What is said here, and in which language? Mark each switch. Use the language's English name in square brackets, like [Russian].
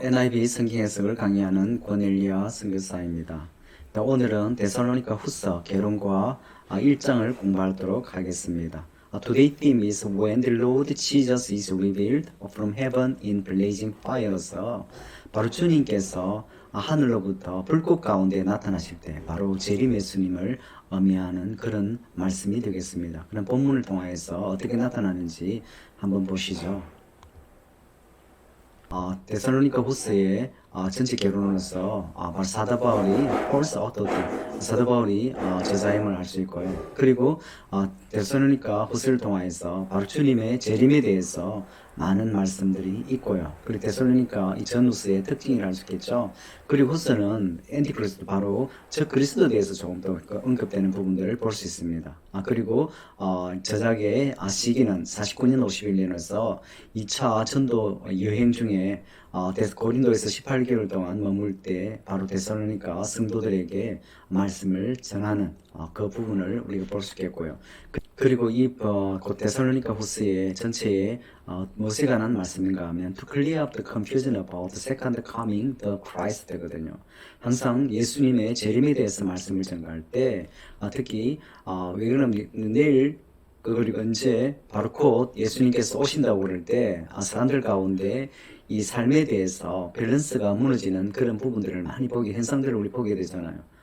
[Korean] NIV 성경 해석을 강의하는 권엘리아 선교사입니다. 오늘은 데살로니가 후서 개론과 1장을 공부하도록 하겠습니다. [English] Today theme is when the Lord Jesus is revealed from heaven in blazing fires. [Korean] 바로 주님께서 하늘로부터 불꽃 가운데 나타나실 때 바로 재림 예수님을 의미하는 그런 말씀이 되겠습니다. 그런 본문을 통해서 어떻게 나타나는지 한번 보시죠. 데살로니가 후서의 전체 개론으로서 바로 사도 바울이 폴스 어토티 사도 바울이 저자임을 알 수 있고요. 그리고 데살로니가 후서를 통해서 바로 주님의 재림에 대해서 많은 말씀들이 있고요. 그리고 데살로니가 이 전후서의 특징이라 할 수 있겠죠. 그리고 후서는 엔티크리스도 바로 저 그리스도에 대해서 조금 더 언급되는 부분들을 볼 수 있습니다. 그리고 저작의 시기는 49년 51년에서 2차 전도 여행 중에 고린도에서 18개월 동안 머물 때 바로 데살로니가 성도들에게 말씀을 전하는 그 부분을 우리가 볼 수 있겠고요. 그리고 이 데살로니가 후서의 전체에 무엇에 관한 말씀인가 하면 [English] To clear up the confusion about the second coming the Christ [Korean] 되거든요. 항상 예수님의 재림에 대해서 말씀을 전가할 때 특히 왜 그러냐면 내일 그리고 언제 바로 곧 예수님께서 오신다고 그럴 때 사람들 가운데 이 삶에 대해서 밸런스가 무너지는 그런 부분들을 많이 현상들을 우리 보게 되잖아요.